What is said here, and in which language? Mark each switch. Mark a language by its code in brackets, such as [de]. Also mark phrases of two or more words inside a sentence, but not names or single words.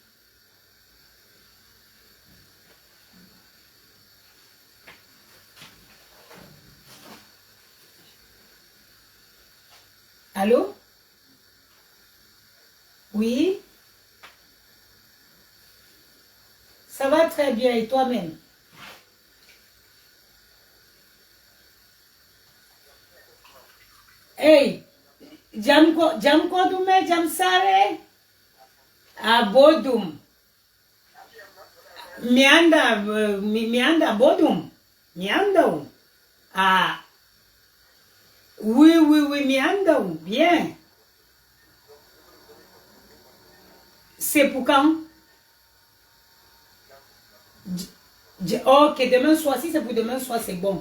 [fr] Allô? Oui? Ça va très bien et toi-même? [ff] Hey, jam ko dume jam sare? Abodum. Mianda bodum. [fr] Mianda. Ah, oui, mianda. Bien. C'est pour quand? Ok, demain soir, si c'est pour demain soir, c'est bon.